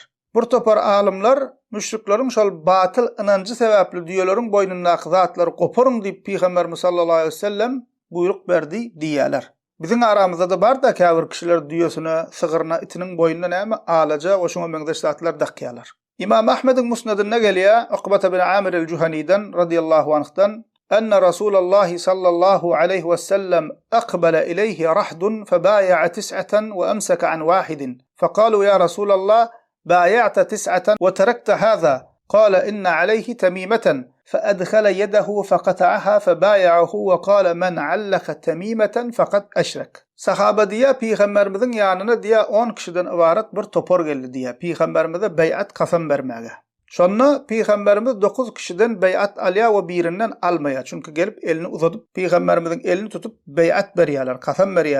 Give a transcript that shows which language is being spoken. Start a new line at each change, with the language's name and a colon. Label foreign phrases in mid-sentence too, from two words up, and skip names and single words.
Turkmen: Bir topar alimler müşrikleriň şol batyl inanjy sebäpli diýerleriň boynundaky zatlary goparyň diýip Peýgamberimiz
Arabic: صلى الله عليه وسلم
Turkmen: buyruk berdi diýerler. Biziň aramyzda da bar da käbir kişiler diýesine, sygyryna, itiniň boynuna näme alaja we şoňa meňzeş zatlar dakýarlar. İmam Ahmed'iň musnadynda gelýär, Ukbah bin Amir el-Juhani'den
Arabic: رضي الله عنه أن رسول الله صلى الله عليه وسلم أقبل إليه رحد فبايع 9 وأمسك عن 1 فقالوا يا رسول الله بايعت 9 وتركت هذا قال إن عليه تميمة فأدخل يده فقطعها فبايعه وقال من علق تميمة فقد أشرك.
Turkmen: Sahaba diýär Peýgamberimizin ýanyna diýär 10 kişiden ibaret bir topar geldi diýär. Peýgamberimize beýat kasam bermäge. Şonna Peýgamberimiz 9 kişiden beýat alýar we birinden almaýar. Çünki gelip elini uzadyp Peýgamberimizin elini tutup beýat berýärler, kasam berýärler.